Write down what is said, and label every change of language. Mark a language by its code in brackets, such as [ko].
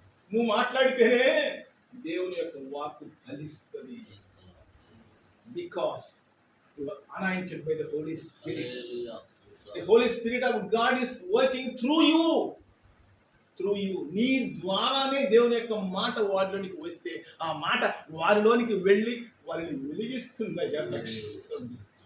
[te] నువ్వు మాట్లాడితేనే దేవుని యొక్క వాక్కు ఫలిస్తుంది. [en] Because you are anointed by the Holy Spirit. The Holy Spirit of God is working through you. [te] నీ ద్వారానే దేవుని యొక్క మాట వారిలోనికి వస్తే ఆ మాట వారిలోనికి వెళ్ళి వారిని వెలిగిస్తుంది, రక్షిస్తుంది.